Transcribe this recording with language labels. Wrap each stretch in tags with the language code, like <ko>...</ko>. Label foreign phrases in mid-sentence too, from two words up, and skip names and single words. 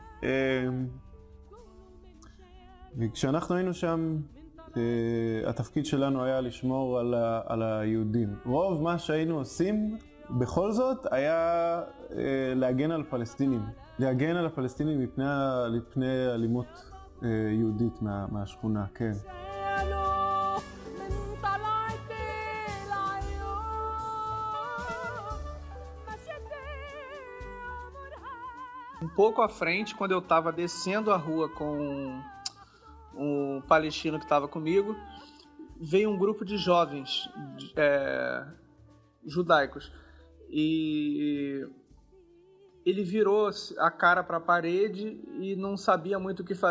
<he>וכשאנחנו היינו שם, התפקיד שלנו היה לשמור על היהודים. רוב מה שהיינו עושים בכל זאת היה להגן על פלסטינים. להגן על הפלסטינים מפני אלימות יהודית מהשכונה, כן.</he> <pt>Um pouco à frente, quando eu estava descendo a rua com um palestino que estava comigo, veio um grupo de jovens judaicos e ele virou a cara para a parede e não sabia muito o que fazer.</pt>